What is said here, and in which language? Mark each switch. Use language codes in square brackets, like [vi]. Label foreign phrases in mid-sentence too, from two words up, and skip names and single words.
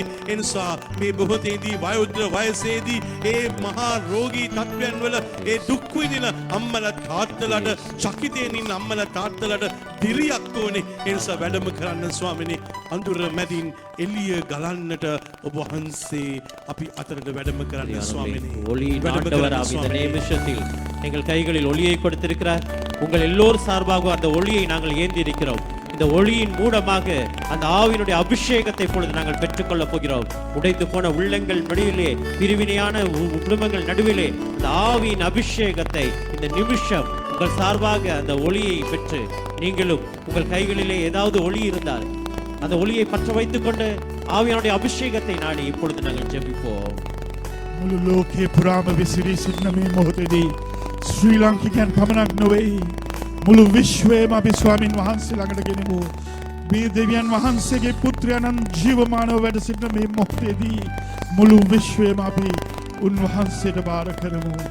[si] ඒ නිසා මේ බොහෝතේදී වයෝවෘද්ධ වයසේදී ඒ මහා රෝගී තත්ත්වයන් වල ඒ දුක් විඳින අම්මලා තාත්තලාට චකිතයෙන් ඉන්න අම්මලා තාත්තලාට දිරියක් ඕනේ. ඒ නිසා වැඩම කරන්න ස්වාමිනේ අඳුර මැදින් එළිය ගලන්නට ඔබ වහන්සේ අපි අතරට වැඩම කරන්න ස්වාමිනේ. [ta] ஒளியின் [si] වැඩම [ta] ஆண்டவர் [si] කරන්න [ta] இந்த [si] ස්වාමිනේ. [ta] நிமிஷத்தில் எங்கள் கைகளில் ஒளியை கொடுத்திருக்கிறார். உங்கள் எல்லோர் சார்பாக அந்த ஒளியை நாங்கள் ஏந்தி இருக்கிறோம். இந்த ஒளியின் மூலமாக அந்த ஆவியினுடைய அபிஷேகத்தை இப்பொழுது நாங்கள் பெற்றுக்கொள்ளப் போகிறோம். உடைந்து போன உள்ளங்கள் நடுவிலே, பிரிவினையான குடும்பங்கள் நடுவிலே அந்த ஆவியின் அபிஷேகத்தை இந்த நிமிஷம் உங்கள் சார்பாக அந்த ஒளியை பெற்று நீங்களும் உங்கள் கைகளிலே ஏதாவது ஒளி இருந்தால் அந்த ஒளியை பற்ற வைத்துக் கொண்டு ஆவியானுடைய அபிஷேகத்தை நாடி இப்பொழுது நாங்கள் ஜெபிப்போம். [si] මුළු ලෝකයේ පුරාම විසිරී සිටින මේ මොහොතේදී ශ්‍රී ලාංකිකයන් පමණක් නොවේ මුළු විශ්වයේම අපි ස්වාමින් වහන්සේ ළඟට ගෙනෙමු. මේ දෙවියන් වහන්සේගේ පුත්‍රයන්න් ජීවමානව වැඩ සිටින මේ මොහොතේදී මුළු විශ්වයේම අපි උන්වහන්සේට බාර කරමු.